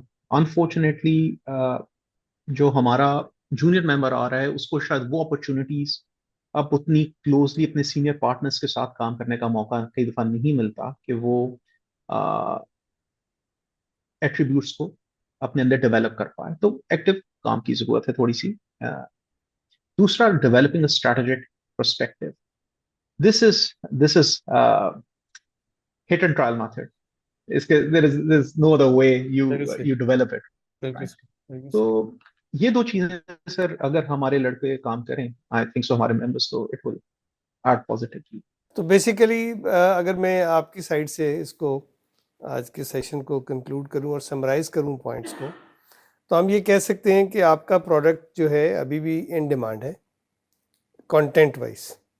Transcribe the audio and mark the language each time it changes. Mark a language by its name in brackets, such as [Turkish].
[Urdu] Unfortunately, جو ہمارا junior ممبر آ رہا ہے اس کو شاید وہ اپرچونیٹیز اب اتنی کلوزلی اپنے سینئر پارٹنرس کے ساتھ کام کرنے کا موقع کئی دفعہ نہیں ملتا کہ وہ ایٹریبیوٹس کو اپنے اندر ڈیولپ کر پائے. تو ایکٹیو کام کی ضرورت ہے تھوڑی سی. دوسرا, [English] Developing a strategic perspective. This is hit and trial method. [Urdu] اس کے [English] there is no other way you develop it. [Urdu] تو یہ دو چیزیں سر اگر ہمارے لڑکے کام کریں, [English] I think so [Urdu] ہمارے ممبرس, تو [English] it will add positively. [Urdu] تو بیسیکلی اگر میں آپ کی سائڈ سے اس کو آج کے سیشن کو کنکلوڈ کروں اور سمرائز کروں پوائنٹس کو, تو ہم یہ کہہ سکتے ہیں کہ آپ کا پروڈکٹ جو ہے ابھی بھی ان ڈیمانڈ ہے کانٹینٹ وائز.